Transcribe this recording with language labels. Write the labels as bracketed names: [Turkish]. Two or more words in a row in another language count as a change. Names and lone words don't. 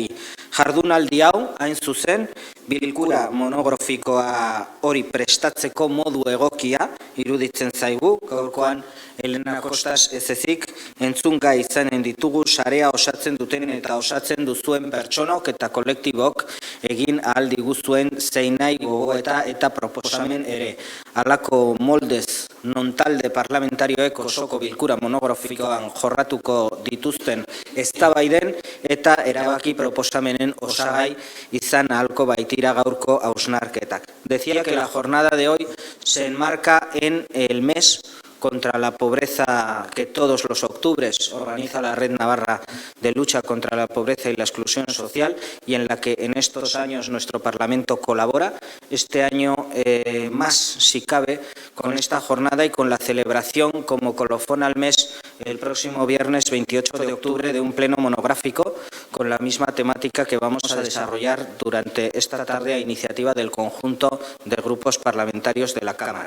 [Basque] Jardunaldi hau, hain zuzen, bilkura monografikoa hori prestatzeko modu egokia iruditzen zaigu, gaurkoan Elena Costas ez ezik entzungai izanen ditugu sarea osatzen duten eta osatzen duzuen pertsonok eta kolektibok egin ahal diguzuen zein nahi gogoeta eta proposamen ere. Halako moldez non talde parlamentarioek osoko bilkura monografikoan jorratuko dituzten eztabaiden eta erabaki proposamenen osagai izan ahalko baitira gaurko hausnarketak. [Spanish] Decía que la jornada de hoy se enmarca en el mes contra la pobreza que todos los octubres organiza la Red Navarra de Lucha contra la Pobreza y la Exclusión Social, y en la que en estos años nuestro Parlamento colabora. Este año más, si cabe, con esta jornada y con la celebración como colofón al mes el próximo viernes 28 de octubre de un pleno monográfico con la misma temática que vamos a desarrollar durante esta tarde a iniciativa del conjunto de grupos parlamentarios de la Cámara.